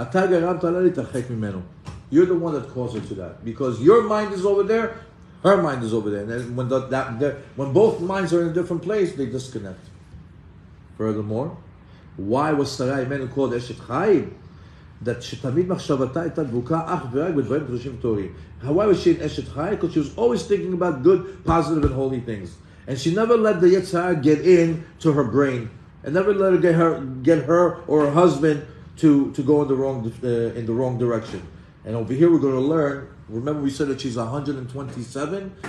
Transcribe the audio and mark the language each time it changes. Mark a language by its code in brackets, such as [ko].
[en] You're the one that caused her to that. Because your mind is over there, her mind is over there. And then when both minds are in a different place, they disconnect. Furthermore, why was Sarai Imenu called Eshet Chayim? [he] That שתמיד מחשבתה הייתה דבוקה אך ורק בדברים קדושים טהורים. [en] Why was she an Eshet Chayim? Because she was always thinking about good, positive, and holy things. And she never let the Yetzirah get in to her brain. And never let her get her or her husband to go in the wrong direction. And over here we're going to learn, remember we said that she's 127?